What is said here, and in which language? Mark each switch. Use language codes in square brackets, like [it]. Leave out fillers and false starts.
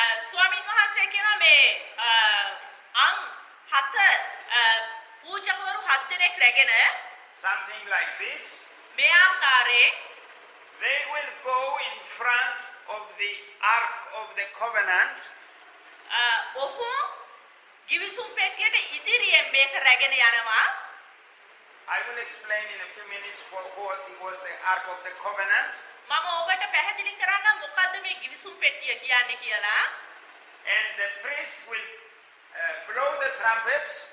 [si] ස්වාමීන් වහන්සේ කියනවා මේ අං 7 පූජකවරු 7 දෙනෙක් රැගෙන [en] Something like this. [si] මේ ආකාරයෙන් [en] They will go in front of the Ark of the Covenant. [si] ඔහු ගිවිසුම් පෙට්ටියට ඉදිරියෙන් මේක රැගෙන යනවා. [en] I will explain in a few minutes what it was the Ark of the Covenant. [si] මම ඔබට පැහැදිලි කරන්න මොකද්ද මේ ගිවිසුම් පෙට්ටිය කියන්නේ කියලා. [en] And the priests will blow the trumpets.